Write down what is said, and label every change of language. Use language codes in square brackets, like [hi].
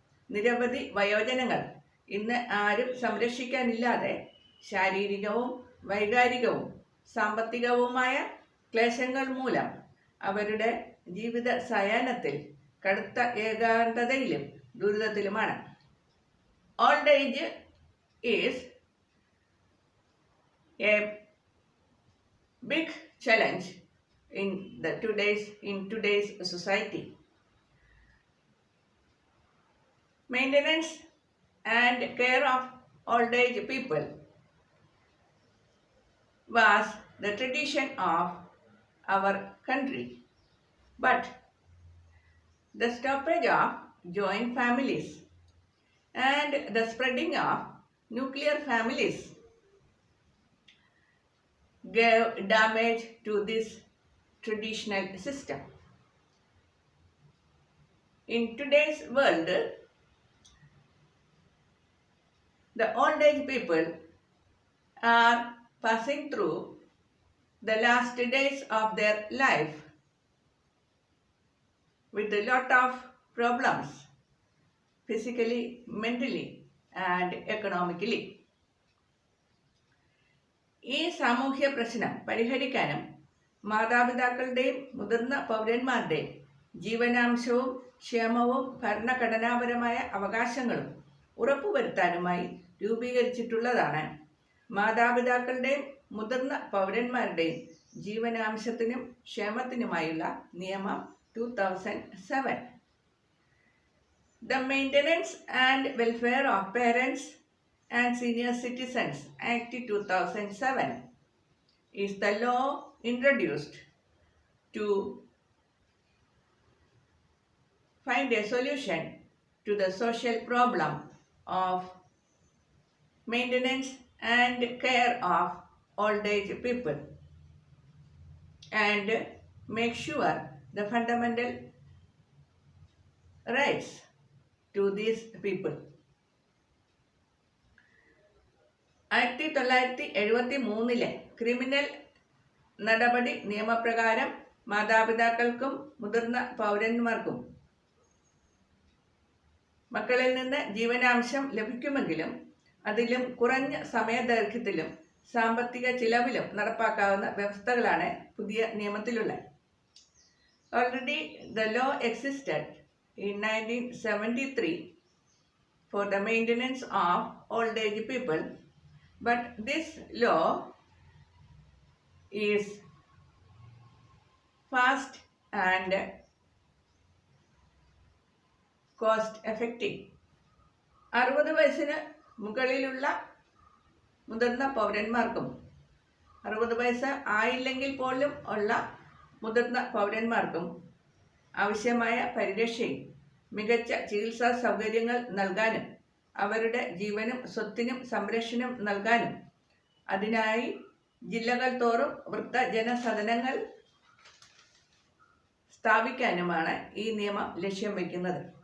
[ml] നിരവധി വയോജനങ്ങൾ ഇന്ന് ആരും സംരക്ഷിക്കാനില്ലാതെ ശാരീരികവും വൈകാരികവും സാമ്പത്തികവുമായ ക്ലേശങ്ങൾ മൂലം അവരുടെ ജീവിത സായാഹ്നത്തിൽ കടുത്ത ഏകാന്തതയിലും ദുരിതത്തിലുമാണ്. [en] Old age is a big challenge in today's society. Maintenance and care of old age people was the tradition of our country, but the stoppage of joint families and the spreading of nuclear families gave damage to this traditional system. In today's world, the old age people are passing through the last days of their life with a lot of problems, physically, mentally, and economically. [ml] ഈ സാമൂഹ്യ പ്രശ്നം പരിഹരിക്കാനും മാതാപിതാക്കളുടെയും മുതിർന്ന പൗരന്മാരുടെയും ജീവനാംശവും ക്ഷേമവും ഭരണഘടനാപരമായ അവകാശങ്ങളും ഉറപ്പുവരുത്താനുമായി രൂപീകരിച്ചിട്ടുള്ളതാണ് മാതാപിതാക്കളുടെയും മുതിർന്ന പൗരന്മാരുടെയും ജീവനാംശത്തിനും ക്ഷേമത്തിനുമായുള്ള നിയമം 2007. [en] The Maintenance and Welfare of Parents and Senior Citizens Act 2007 is the law introduced to find a solution to the social problem of maintenance and care of old age people and make sure the fundamental rights to these people. [ml] 1973 criminal നടപടി നിയമപ്രകാരം മാതാപിതാക്കൾക്കും മുതിർന്ന പൗരന്മാർക്കും മക്കളിൽ നിന്ന് ജീവനാംശം ലഭിക്കുമെങ്കിലും അതിലും കുറഞ്ഞ സമയദൈർഘ്യത്തിലും സാമ്പത്തിക ചിലവിലും നടപ്പാക്കാവുന്ന വ്യവസ്ഥകളാണ് പുതിയ നിയമത്തിലുള്ളത്. [en] Already the law existed in 1973 for the maintenance of old age people, but this law is fast and cost effective. [ml] 60 വയസ്സിന് മുകളിലുള്ള മുതിർന്ന പൗരന്മാർക്കും 60 വയസ്സ് ആയില്ലെങ്കിൽ പോലും ഉള്ള മുതിർന്ന പൗരന്മാർക്കും ആവശ്യമായ പരിരക്ഷയും മികച്ച ചികിത്സാ സൗകര്യങ്ങൾ നൽകാനും അവരുടെ ജീവനും സ്വത്തിനും സംരക്ഷണം നൽകാനും അതിനായി ജില്ലകൾ തോറും വൃദ്ധജനസദനങ്ങൾ സ്ഥാപിക്കാനുമാണ് ഈ നിയമം ലക്ഷ്യം വയ്ക്കുന്നത്.